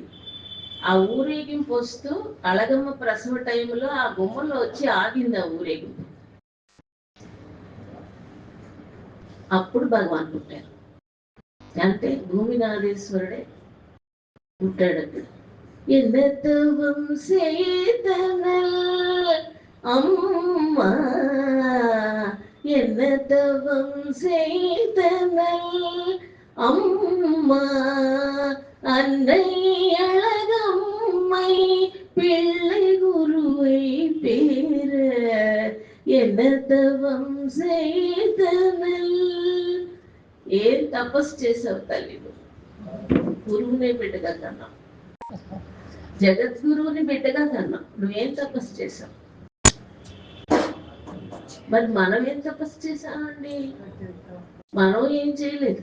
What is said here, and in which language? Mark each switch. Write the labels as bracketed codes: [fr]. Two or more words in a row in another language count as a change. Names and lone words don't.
[te] ఆ ఊరేగింపు వస్తూ అళగమ్మ ప్రసవ టైంలో ఆ గుమ్మలో వచ్చి ఆగింది ఆ ఊరేగింపు. అప్పుడు భగవాన్ పుట్టారు. అంటే భూమినాథేశ్వరుడే పుట్టాడు అక్కడ. [ta] என்னத்தவம் செய்தனல் அம்மா, என்னத்தவம் செய்தனல் அம்மா, அன்னை அழகம்மை பிள்ளை குருவை பேர என்னத்தவம் செய்தனல். [te] ఏం తపస్సు చేసావు తల్లి? గురువునే బిడ్డగా కన్నావు, జగద్గురువుని బిడ్డగా కన్నావు. నువ్వేం తపస్సు చేసావు? మరి మనం ఏం తపస్సు చేసామండి? మనం ఏం చేయలేదు.